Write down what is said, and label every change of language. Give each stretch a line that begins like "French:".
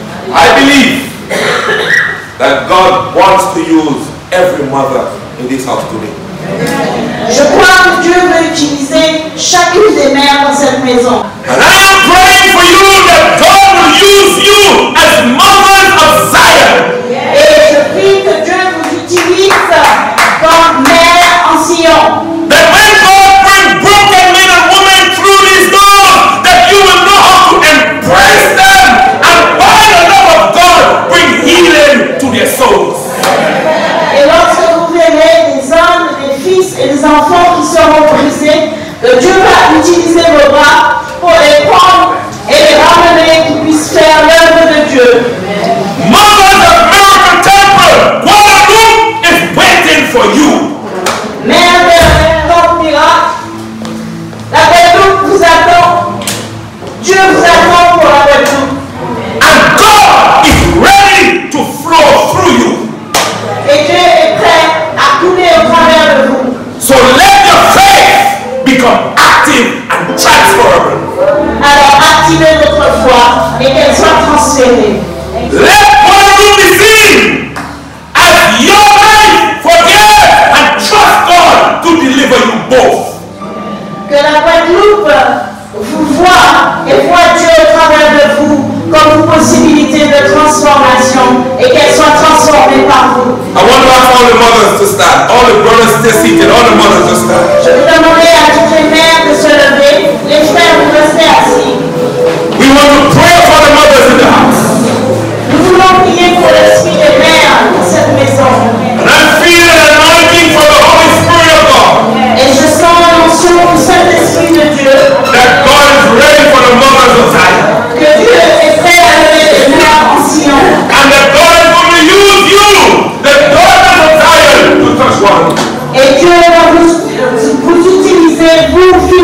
English: I believe that God wants to use every mother in this house today.
French: Je crois que Dieu veut utiliser chacune des mères dans cette maison.
English: And I am praying for you that God will use you as mothers of Zion.
French: Et je prie que Dieu vous utilise comme mère en Sion.
English: That when God brings broken men and women through these doors, that you will know how to embrace them and by the love of God bring healing to their souls.
French: Et lorsque vous verrez des hommes, des fils et des enfants qui seront brisés, que Dieu va utiliser vos bras pour les prendre et les ramener, qu'ils puissent faire l'œuvre de Dieu.
English: Mothers of Miracle Temple, Guadeloupe is waiting for you.
French: Mère de Temple Miracle, la Guadeloupe vous attend. Dieu vous attend pour la Guadeloupe.
English: And God is ready to flow through you.
French: Et Dieu est prêt à couler au travers de vous.
English: So let your faith become active and transferable.
French: Alors activez votre foi et qu'elle soit transférée.
English: Let Guadeloupe be seen as your life forget and trust God to deliver you both.
French: Que la Guadeloupe vous voit et voit Dieu au travers de vous comme une possibilité de transformation et qu'elle soit transformée par vous.
English: I want to ask all the mothers to stand. All the brothers stay seated. All the mothers to stand.
French: Je vais demander à toutes les mères de se lever. Les frères, vous restez assis.
English: We want to pray for the mothers in the house.
French: Nous voulons prier pour l'esprit des mères dans cette maison.
English: And I feel an anointing from the Holy Spirit of God.
French: Et je sens l'onction du Saint-Esprit de Dieu.
English: That God is ready for the mothers of Zion.
French: Que Dieu est prêt à lever les mères en Sion.
English: And that God is going to use you, the daughters of Zion, to touch one.
French: Et Dieu va vous utiliser, vous,